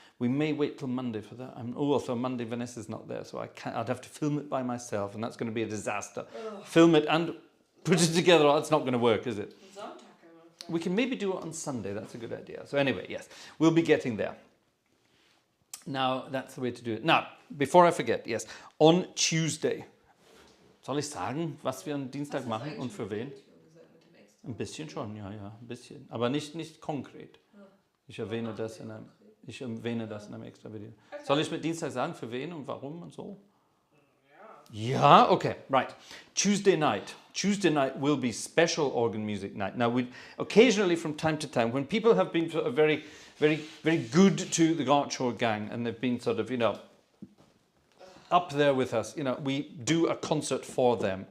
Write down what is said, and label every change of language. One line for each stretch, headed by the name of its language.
English: We may wait till Monday for that. Also Monday Vanessa's not there, so I'd have to film it by myself, and that's going to be a disaster. Ugh. Film it and put it together. It's not going to work, is it? We can maybe do it on Sunday. That's a good idea. So anyway, yes, we'll be getting there. Now, that's the way to do it. Now, before I forget, yes, on Tuesday,
German: soll ich sagen, was wir am Dienstag machen und für wen? Ein bisschen schon, ja, ein bisschen. Aber nicht konkret. Ich erwähne das in einem extra Video. Soll ich mit Dienstag sagen, für wen und warum und so?
English: Yeah, okay, right. Tuesday night will be special organ music night. Now, we occasionally, from time to time, when people have been sort of very, very, very good to the Gartshore gang, and they've been sort of, up there with us, we do a concert for them.